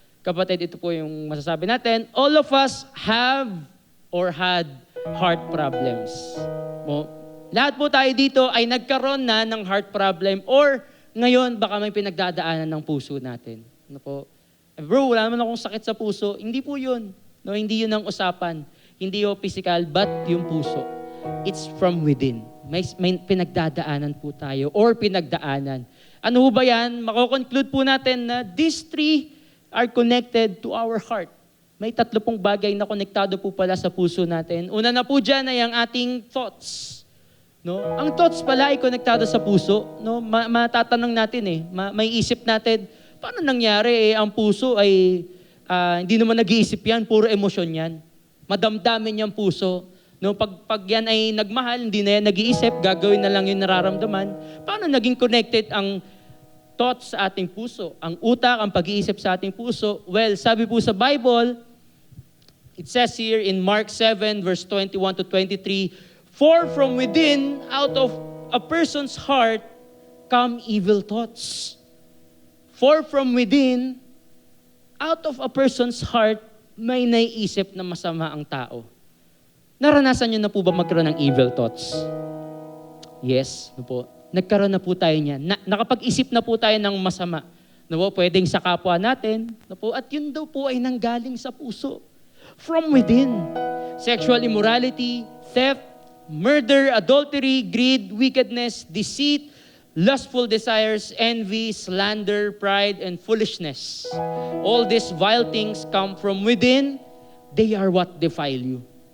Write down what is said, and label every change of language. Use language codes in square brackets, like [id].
[tl] Kapatid, ito po yung masasabi natin, [en] all of us have or had heart problems. [tl] Lahat po tayo dito ay nagkaroon na ng heart problem or ngayon baka may pinagdadaanan ng puso natin. No po? Bro, wala naman akong sakit sa puso. Hindi po yun. No, hindi yun ang usapan. Hindi yung physical, but yung puso. [en] It's from within. [tl] May pinagdadaanan po tayo or pinagdaanan. Ano ba yan? Mako-conclude po natin na [en] these three are connected to our heart. [tl] May 3 pong bagay na konektado po pala sa puso natin. Una na po dyan ay ang ating thoughts. No? Ang thoughts pala ay konektado sa puso. No? Matatanong natin eh. May isip natin, paano nangyari ang puso ay hindi naman nag-iisip yan, puro emosyon yan. Madamdamin yung puso. No, pag yan ay nagmahal, hindi na yan nag-iisip, gagawin na lang yung nararamdaman. Paano naging connected ang thoughts sa ating puso? Ang utak, ang pag-iisip sa ating puso? [en] Well, [tl] sabi po sa Bible, [en] it says here in Mark 7, verse 21 to 23, for from within, out of a person's heart, come evil thoughts. For from within, out of a person's heart, [tl] may naiisip na masama ang tao. Naranasan niyo na po ba magkaroon ng evil thoughts? Yes, no po. Nagkaroon na po tayo niyan. Nakapag-isip na po tayo ng masama. No po, pwedeng sa kapwa natin. No po, at yun daw po ay nanggaling sa puso. [en] From within. Sexual immorality, theft, murder, adultery, greed, wickedness, deceit, lustful desires, envy, slander, pride, and foolishness. All these vile things come from within. They are what defile you.